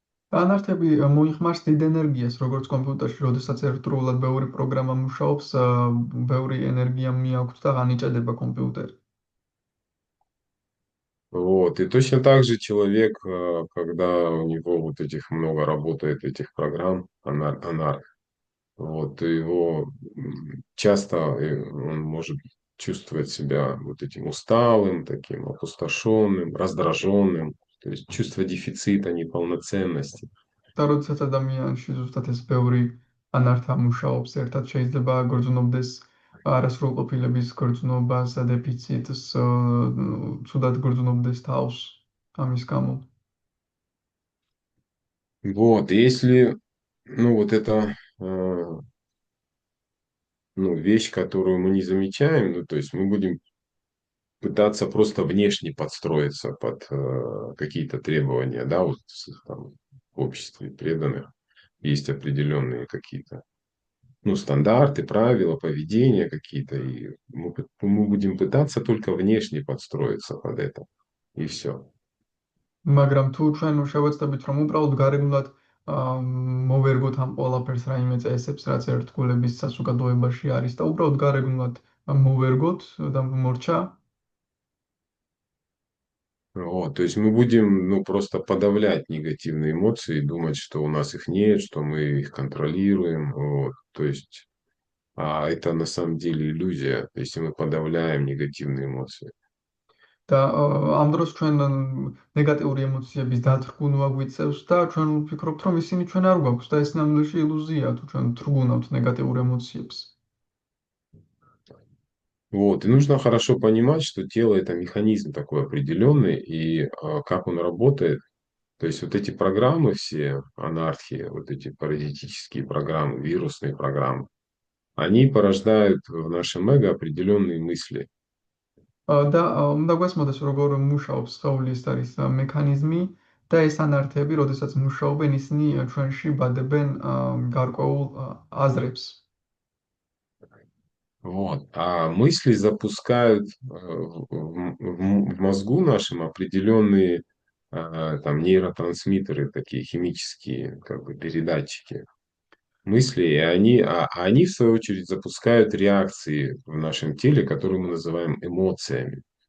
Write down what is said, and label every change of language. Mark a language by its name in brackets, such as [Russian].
[Georgian] ანართები მოიხმარს დიდ ენერგიას, როგორც კომპიუტერში, როდესაც ერთდროულად ბევრი პროგრამა მუშაობს, ბევრი ენერგია მიაქვს და განიჭედება კომპიუტერი. [Russian] Вот. И точно так же человек, когда у него вот этих много работает, этих программ, анарх, вот, его часто он может чувствовать себя вот этим усталым, таким опустошенным, раздраженным, то есть чувство дефицита, неполноценности. [Georgian] და როდესაც ადამიანში ზუსტად ეს ბევრი ანართა მუშაობს, ერთად შეიძლება გრძნობდეს არასრულყოფილების გრძნობას, დეფიციტს, ცუდად გრძნობდეს თავს ამის გამო. [Russian] Вот, и если, ну, вот это, ну, вещь, которую мы не замечаем, ну, то есть мы будем пытаться просто внешне подстроиться под какие-то требования, да, вот там, в обществе преданных есть определенные какие-то, ну, стандарты, правила, поведения какие-то, и мы будем пытаться только внешне подстроиться под это, и все. [Georgian] მაგრამ თუ ჩვენ შევეცდებით რომ უბრალოდ გარეგნულად მოვერგოთ ამ ყველაფერს რაიმე წესებს, რაც ერთგულების საზოგადოებაში არის და უბრალოდ გარეგნულად მოვერგოთ და მორჩა, [Russian] Вот, то есть мы будем, ну, просто подавлять негативные эмоции, думать, что у нас их нет, что мы их контролируем, вот, то есть, а это на самом деле иллюзия, если мы подавляем негативные эмоции. [Georgian] და ამ დროს ჩვენ ნეგატიური ემოციების დათრგუნვა გვიწევს და ჩვენ ვფიქრობთ, რომ ისინი ჩვენ არ გვაქვს და ეს ნამდვილში ილუზია, თუ ჩვენ თრგუნავთ ნეგატიურ ემოციებს. [Russian] Вот. И нужно хорошо понимать, что тело это механизм такой определенный, и как он работает. То есть вот эти программы все, анархии, вот эти паразитические программы, вирусные программы, они порождают в нашем эго определенные мысли. [Georgian] და უნდა გვესმოდეს, როგორ მუშაობს სხეულის არის მექანიზმი და ეს ანართები, როდესაც მუშაობენ, ისინი ჩვენში баდებენ გარკვეულ აზრებს. [Russian] Вот. А мысли запускают в мозгу нашем определенные там нейротрансмиттеры, такие химические как бы передатчики мысли, и они в свою очередь запускают реакции в нашем теле, которые мы называем эмоциями.